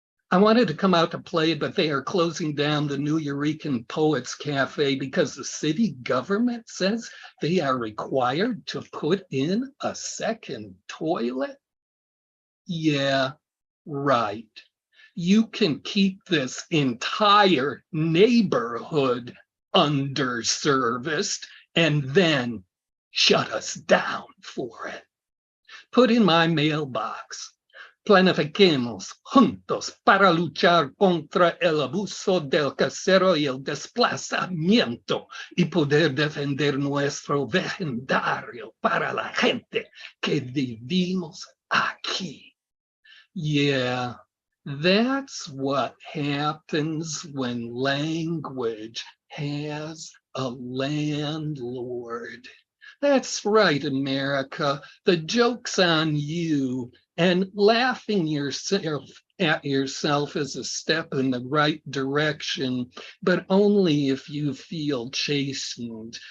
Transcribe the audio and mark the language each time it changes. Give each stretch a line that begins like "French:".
English: I wanted to come out to play, but they are closing down the New Eurekan Poets Cafe because the city government says they are required to put in a second toilet. Yeah, right. You can keep this entire neighborhood underserviced and then shut us down for it. Put in my mailbox.
Spanish: Planifiquemos juntos para luchar contra el abuso del casero y el desplazamiento y poder defender nuestro vecindario para la gente que vivimos aquí.
English: Yeah. That's what happens when language has a landlord. That's right, America. The joke's on you, and laughing at yourself is a step in the right direction, but only if you feel chastened.